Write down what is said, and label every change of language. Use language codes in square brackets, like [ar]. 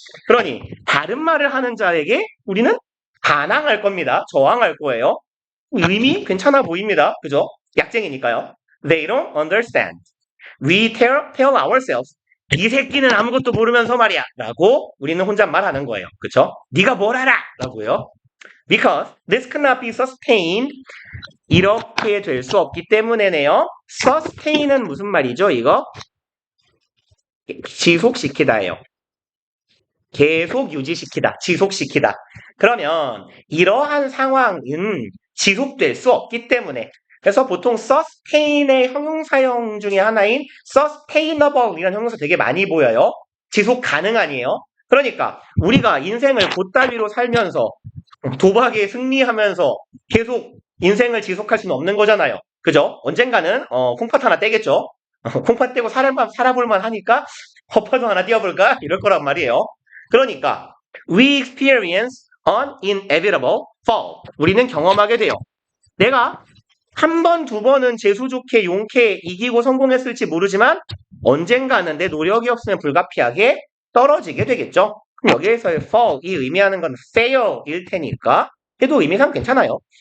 [ko] 그러니, 다른 말을 하는 자에게 우리는 반항할 겁니다. 저항할 거예요. 의미 괜찮아 보입니다. 그죠? 약쟁이니까요. [en] They don't understand. We tell ourselves. [ko] 이 새끼는 아무것도 모르면서 말이야. 라고 우리는 혼잣말 하는 거예요. 그쵸? 네가 뭘 알아! 라고요. [en] Because this cannot be sustained. [ko] 이렇게 될 수 없기 때문에네요. sustain은 무슨 말이죠, 이거? 지속시키다예요. 계속 유지시키다, 지속시키다. 그러면 이러한 상황은 지속될 수 없기 때문에 그래서 보통 sustain의 형용사형 중에 하나인 sustainable 이라는 형용사 되게 많이 보여요. 지속 가능한이에요. 그러니까 우리가 인생을 곧다비로 살면서 도박에 승리하면서 계속 인생을 지속할 수는 없는 거잖아요. 그죠? 언젠가는 콩팥 하나 떼겠죠. 콩팥 떼고 살아볼만 하니까 허파도 하나 띄워볼까? 이럴 거란 말이에요. 그러니까 [en] we experience an inevitable fall. [ko] 우리는 경험하게 돼요. 내가 한 번, 2번은 재수 좋게 용케 이기고 성공했을지 모르지만 언젠가는 내 노력이 없으면 불가피하게 떨어지게 되겠죠. 그럼 여기에서의 fall, 이 의미하는 건 fail일 테니까 해도 의미상 괜찮아요.